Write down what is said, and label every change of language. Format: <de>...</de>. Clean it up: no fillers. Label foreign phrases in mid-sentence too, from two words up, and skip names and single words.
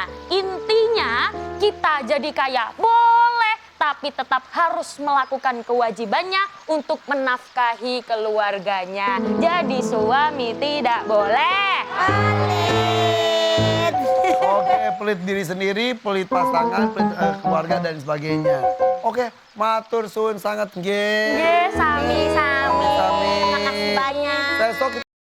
<id>Intinya kita jadi kaya boleh, tapi tetap harus melakukan kewajibannya untuk menafkahi keluarganya. Jadi suami tidak boleh. Pelit. Oke, pelit diri sendiri, pelit pasangan, pelit keluarga dan sebagainya. Oke,</id> <jv>matur suwun sangat nggih. Ye, sami-sami. Sami.</jv> <id>Makasih banyak. Besok</id>